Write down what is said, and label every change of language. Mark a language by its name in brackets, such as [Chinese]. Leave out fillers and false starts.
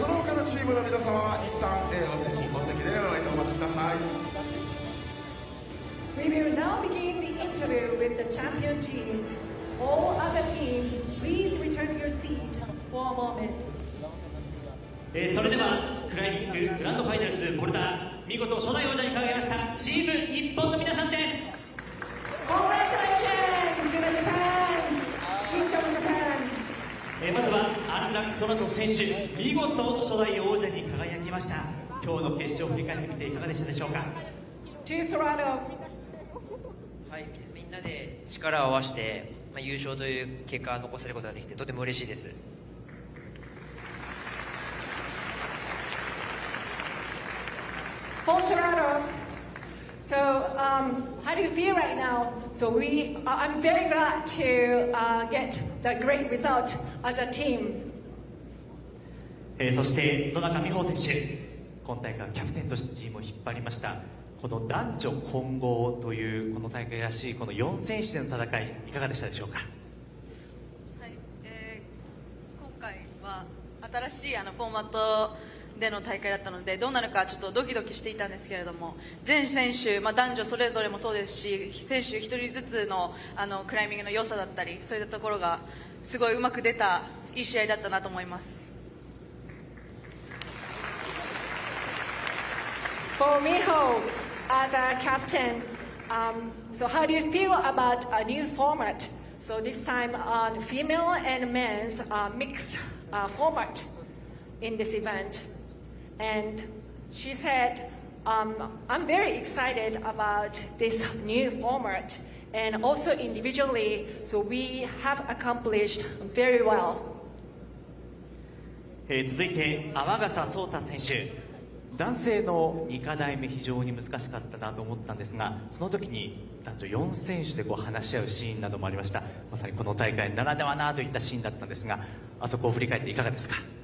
[Japanese] その他のチームの皆様は一旦お席でお待ちください。 [English] We will now begin the interview with the champion team. All other teams, please return your seat for a moment. [Japanese] それではクライミンググランドファイナルズボルダー見事初代王者に輝きましたチーム日本の皆さんです。 [English] Congratulations to the Japan, Team from Japan. [Japanese] まずは安楽宙斗選手見事初代王者に輝きました。今日の決勝を振り返ってみていかがでしたでしょうか。 [English] To Sorado. [Japanese] はい、みんなで力を合わせて、優勝という結果を残せることができてとても嬉しいです。 [English] For Sorado. So, how do you feel right now? So I'm very glad to get the great result as a team. [Japanese] そして野中美穂選手今大会キャプテンとしてチームを引っ張りました。この男女混合というこの大会らしいこの4選手での戦いいかがでしたでしょうか。はい、今回は新しいフォーマットでの大会だったのでどうなるかちょっとドキドキしていたんですけれども、全選手、男女それぞれもそうですし、選手一人ずつのクライミングの良さだったりそういったところがすごいうまく出たいい試合だったなと思います。 [English] For Miho, as a captain, So how do you feel about a new format? So this time on female and men's mixed format in this event. And she said, I'm very excited about this new format and also individually, so we have accomplished very well. [Japanese] 続いて天笠壮太選手、男性の2課題目非常に難しかったなと思ったんですが、その時に男女4選手で話し合うシーンなどもありました。まさにこの大会ならではなといったシーンだったんですが、あそこを振り返っていかがですか？